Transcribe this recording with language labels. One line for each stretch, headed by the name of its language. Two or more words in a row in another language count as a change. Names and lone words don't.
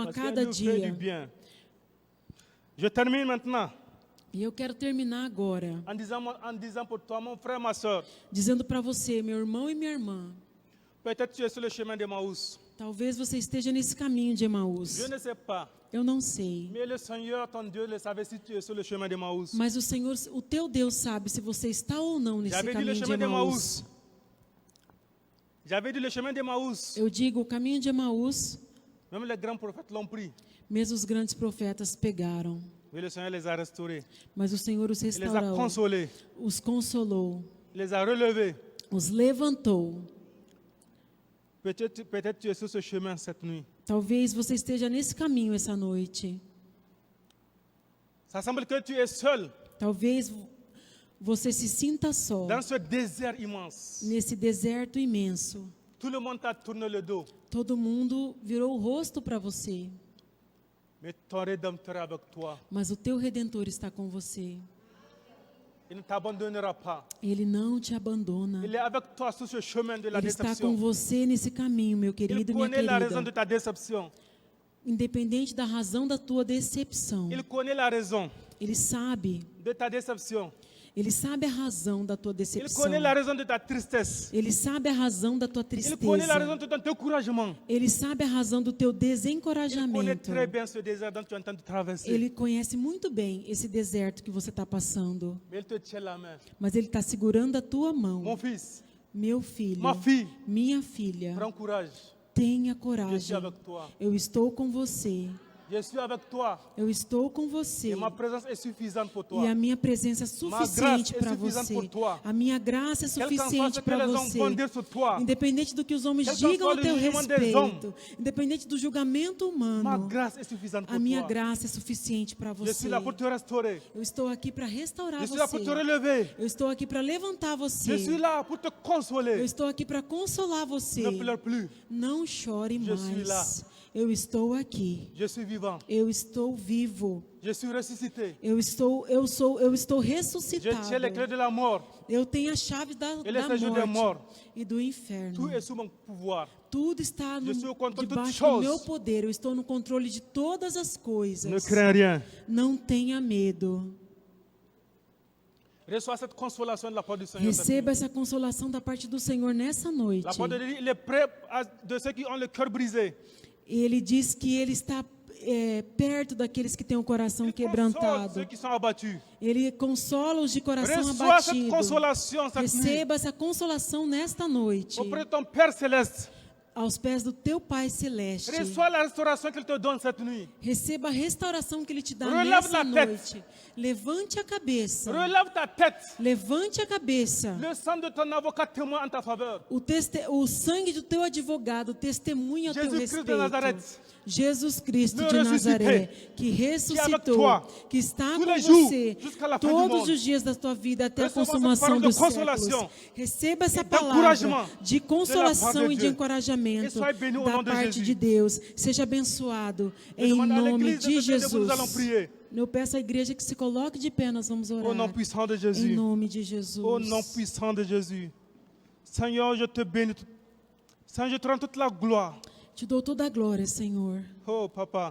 French: Parce
Portuguese: cada
French: qu'elle nous fait du
Portuguese: dia.
French: bien. Je termine maintenant
Portuguese: E eu quero terminar agora
French: en disant pour toi, mon frère, ma soeur,
Portuguese: dizendo para você, meu irmão e minha irmã,
French: peut-être tu es sur le chemin d'Emmaüs.
Portuguese: talvez você esteja nesse caminho de Emaús.
French: Je ne sais pas.
Portuguese: Eu não sei.
French: Mais le Seigneur, ton Dieu, le savait si tu es sur le chemin d'Emmaüs.
Portuguese: Mas o Senhor, o teu Deus sabe se você está ou não nesse
French: J'avais dit le
Portuguese: caminho de
French: chemin
Portuguese: Emaús.
French: d'Emmaüs. J'avais dit le chemin d'Emmaüs.
Portuguese: Eu digo, o caminho de Emaús,
French: Même les grands prophètes l'ont pris.
Portuguese: mesmo os grandes profetas pegaram.
French: Mais le Seigneur les a restaurés.
Portuguese: Mas o Senhor os
French: Il les a
Portuguese: restaurou,
French: consolés.
Portuguese: os consolou,
French: Il les a relevés.
Portuguese: os levantou.
French: Peut-être tu es sur ce chemin cette nuit.
Portuguese: Talvez você esteja nesse caminho essa noite.
French: Ça semble que tu es seul
Portuguese: Talvez você se sinta só
French: dans ce désert immense.
Portuguese: nesse deserto imenso.
French: Tout le monde t'a tourné le dos.
Portuguese: Todo mundo virou o rosto para você,
French: Mais ton Rédempteur est avec toi.
Portuguese: mas o teu Redentor está com você.
French: Il ne t'abandonnera pas.
Portuguese: Ele não te abandona.
French: Il est avec toi sur ce chemin de la
Portuguese: Ele está com
French: déception.
Portuguese: você nesse caminho, meu
French: Il
Portuguese: querido e minha
French: connaît la raison
Portuguese: querida.
French: de ta déception.
Portuguese: Independente da razão da tua decepção,
French: Il connaît la raison
Portuguese: Ele sabe.
French: de ta déception.
Portuguese: Ele sabe a razão da tua
French: Il
Portuguese: decepção.
French: connaît la raison de ta tristesse.
Portuguese: Ele sabe a razão da tua
French: Il connaît la raison
Portuguese: tristeza.
French: de ton découragement.
Portuguese: Ele sabe a razão do teu
French: Il connaît
Portuguese: desencorajamento.
French: très bien ce désert dont tu es en train de traverser.
Portuguese: Ele conhece muito bem esse deserto que você está passando.
French: Mais il te tient la main.
Portuguese: Mas Ele está segurando a tua
French: Mon
Portuguese: mão.
French: fils,
Portuguese: Meu filho,
French: ma fille,
Portuguese: minha filha,
French: prends courage.
Portuguese: tenha
French: Je suis
Portuguese: coragem.
French: avec toi.
Portuguese: Eu estou com você.
French: Je suis avec toi.
Portuguese: Eu estou com você.
French: Et ma présence est suffisante pour
Portuguese: E
French: toi.
Portuguese: a minha presença é suficiente graça é para suficiente você.
French: por toi.
Portuguese: A minha graça é
French: Quel qu'en soit
Portuguese: suficiente
French: ce que
Portuguese: para
French: les hommes
Portuguese: você.
French: vont dire sur toi,
Portuguese: Independente do que os homens
French: Quel qu'en
Portuguese: digam a
French: soit
Portuguese: teu
French: le jugement des
Portuguese: respeito, independente do julgamento
French: ma
Portuguese: humano,
French: grâce est suffisante
Portuguese: a
French: pour
Portuguese: minha
French: toi.
Portuguese: graça é suficiente para
French: Je
Portuguese: você.
French: suis là pour te restaurer.
Portuguese: Eu estou aqui para restaurar
French: Je suis là pour
Portuguese: você.
French: te relever.
Portuguese: Eu estou aqui para levantar você.
French: Je suis là pour te
Portuguese: Eu
French: consoler.
Portuguese: estou aqui para consolar você.
French: Ne pleure plus.
Portuguese: Não chore
French: Je suis là.
Portuguese: mais. Eu estou aqui.
French: Je suis vivant.
Portuguese: Eu estou vivo.
French: Je suis ressuscité.
Portuguese: Eu estou
French: Je
Portuguese: ressuscitado.
French: tiens les clés de la mort.
Portuguese: Eu tenho a chave da
French: Et le séjour des morts.
Portuguese: morte e do inferno.
French: Tout est sous mon pouvoir.
Portuguese: Tudo está
French: Je suis au contrôle de
Portuguese: debaixo
French: toutes
Portuguese: do meu
French: choses.
Portuguese: poder. Eu estou no controle de todas as coisas.
French: Ne crains rien.
Portuguese: Não tenha medo.
French: Reçois cette consolation de la part du Seigneur. cette
Portuguese: Receba
French: nuit.
Portuguese: essa consolação da parte do Senhor nessa noite.
French: La part de Dieu, il est prêt de ceux qui ont le cœur brisé.
Portuguese: Ele diz que Ele está perto daqueles que têm o coração
French: Il console
Portuguese: quebrantado.
French: ceux qui sont abattus.
Portuguese: Ele consola os de coração
French: Reçois cette
Portuguese: abatido.
French: consolation cette nuit
Portuguese: Receba essa consolação nesta noite.
French: auprès de ton Père céleste.
Portuguese: aos pés do teu Pai Celeste.
French: Reçois la restauration qu'il te donne cette nuit.
Portuguese: Receba a restauração que Ele te dá
French: Relève
Portuguese: nessa
French: la tête.
Portuguese: noite. Levante a cabeça.
French: Relève ta tête.
Portuguese: Levante a cabeça.
French: Le sang de ton avocat témoigne en ta faveur.
Portuguese: O sangue do teu advogado testemunha a teu
French: Jesus Christ de
Portuguese: respeito.
French: Nazareth.
Portuguese: Jesus Cristo
French: Le
Portuguese: de Nazaré,
French: ressuscité,
Portuguese: que
French: avec
Portuguese: ressuscitou,
French: toi,
Portuguese: que está
French: tous
Portuguese: com
French: les jours,
Portuguese: você
French: jusqu'à la fin du
Portuguese: todos
French: monde.
Portuguese: os dias da tua vida até a Receba essa consumação palavra de dos consolação séculos. Receba essa e palavra
French: d'encouragement
Portuguese: de
French: de la
Portuguese: consolação
French: part de
Portuguese: e de
French: Dieu.
Portuguese: encorajamento
French: Et sois béni au
Portuguese: da
French: nom de
Portuguese: parte
French: Jesus.
Portuguese: de Deus. Seja abençoado
French: Je
Portuguese: em
French: demande à
Portuguese: nome
French: l'église
Portuguese: de
French: de se lever,
Portuguese: Jesus.
French: nous allons prier.
Portuguese: Eu peço à igreja que se coloque de pé, nós vamos
French: Au nom
Portuguese: orar.
French: puissant de
Portuguese: Em
French: Jésus.
Portuguese: nome de Jesus.
French: Au nom puissant de Jésus. Seigneur, je te bénis. Seigneur, je te rends toute la gloire.
Portuguese: Te dou toda a glória, Senhor.
French: Oh, papa,